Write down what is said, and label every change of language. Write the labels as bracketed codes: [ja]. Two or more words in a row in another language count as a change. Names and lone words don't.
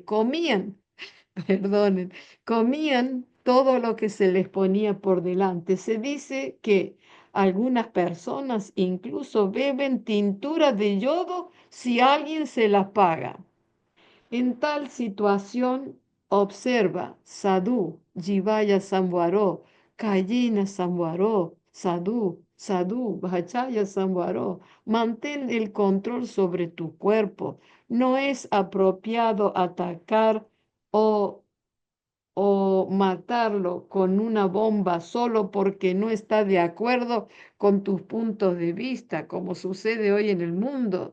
[es] Comían, perdonen, comían todo lo que se les ponía por delante. Se dice que algunas personas incluso beben tintura de yodo si alguien se la paga. En tal situación, observa [pi] sadhu, jivaya samvaro, kayena samvaro, sadhu, sadhu, bhachaya samvaro. [es] Mantén el control sobre tu cuerpo. No es apropiado atacar o matarlo con una bomba solo porque no está de acuerdo con tus puntos de vista, como sucede hoy en el mundo.